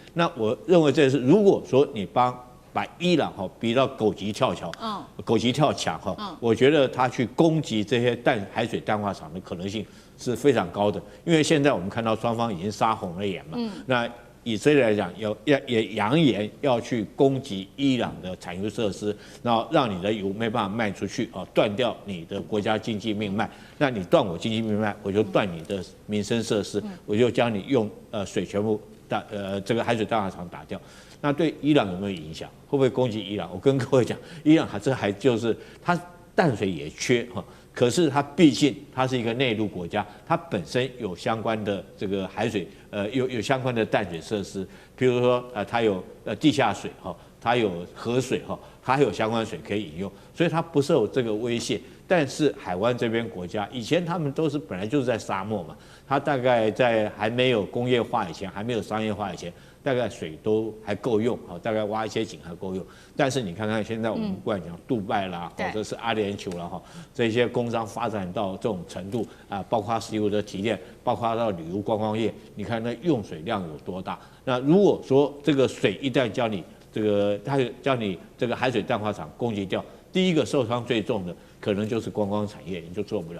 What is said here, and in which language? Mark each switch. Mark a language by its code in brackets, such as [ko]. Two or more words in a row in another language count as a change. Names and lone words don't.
[zh] 那我認為這是，如果說你把伊朗哈逼到狗急跳牆，狗急跳牆哈，我覺得他去攻擊這些海水淡化廠的可能性是非常高的，因為現在我們看到雙方已經殺紅了眼嘛，那以色列來講也揚言要去攻擊伊朗的產油設施，然後讓你的油沒辦法賣出去啊，斷掉你的國家經濟命脈。那你斷我經濟命脈，我就斷你的民生設施，我就將你用水全部這個海水淡化廠打掉。那對伊朗有沒有影響？會不會攻擊伊朗？我跟各位講，伊朗還就是它淡水也缺哈，可是它畢竟它是一個內陸國家，它本身有相關的這個海水有相關的淡水設施，比如說它有地下水哈，它有河水哈，它還有相關水可以飲用，所以它不受這個威脅。但是海灣這邊國家以前他們都是本來就是在沙漠嘛，它大概在還沒有工業化以前，還沒有商業化以前，大概水都還夠用，大概挖一些井還夠用。但是你看看現在我們不管講杜拜啦，或者是阿聯酋啦哈，這些工商發展到這種程度啊，包括石油的提煉，包括到旅遊觀光業，你看那用水量有多大？那如果說這個水一旦叫你這個海水淡化廠攻擊掉，第一個受傷最重的可能就是觀光產業，你就做不了。